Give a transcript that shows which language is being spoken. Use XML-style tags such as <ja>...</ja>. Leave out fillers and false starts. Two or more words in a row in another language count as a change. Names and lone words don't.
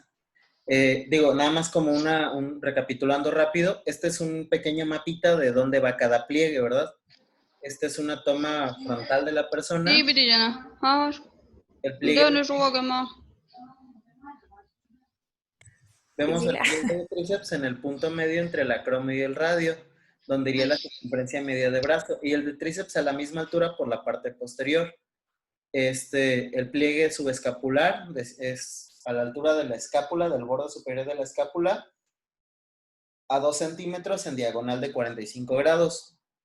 <es>Digo, nada más como recapitulando rápido, este es un pequeño mapita de dónde va cada pliegue, ¿verdad? Esta es una toma frontal de la persona.</es> <tr>İyi biri canım. Ha,</tr> <es>El</es> <tr>bir de</tr> <es>pliegue,</es> <tr>öyle şu bakıma.</tr> <es>vemos el Priscila. pliegue de tríceps en el punto medio entre el acromion y el radio, donde iría la circunferencia media de brazo, y el de tríceps a la misma altura por la parte posterior. El pliegue subescapular es a la altura de la escápula, del borde superior de la escápula, a 2 centímetros en diagonal de 45 grados.</es>